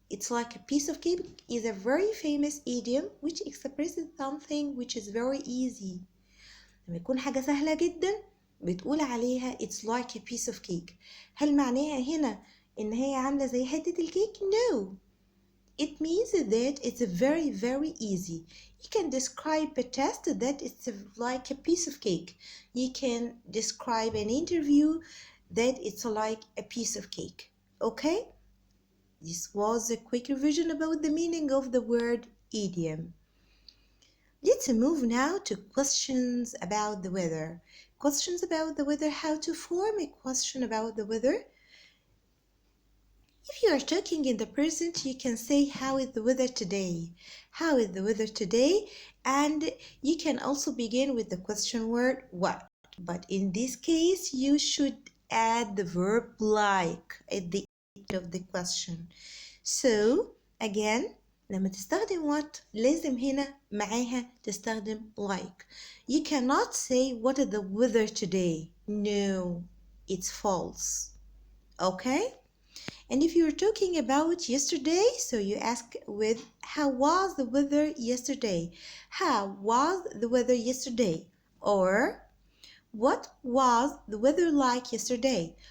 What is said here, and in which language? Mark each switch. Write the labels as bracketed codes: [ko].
[en] It's like a piece of cake is a very famous idiom which expresses something which is very easy. [ar] لما يكون حاجة سهلة جدا بتقول عليها [en] it's like a piece of cake. [ar] هل معناها هنا إن هي عاملة زي حتة الكيك؟ [en] No. It means that it's very, very easy. You can describe a test that it's like a piece of cake. You can describe an interview that it's like a piece of cake. Okay? This was a quick revision about the meaning of the word idiom. Let's move now to questions about the weather. Questions about the weather, how to form a question about the weather. If you are talking in the present, you can say, how is the weather today? How is the weather today? And you can also begin with the question word what. But in this case, you should add the verb like at the end of the question. So, again, [ar] لما تستخدم [en] what [ar] لازم هنا معاها تستخدم [en] like. You cannot say what is the weather today. No, it's false. Okay? And if you're talking about yesterday, so you ask with how was the weather yesterday? How was the weather yesterday? Or what was the weather like yesterday?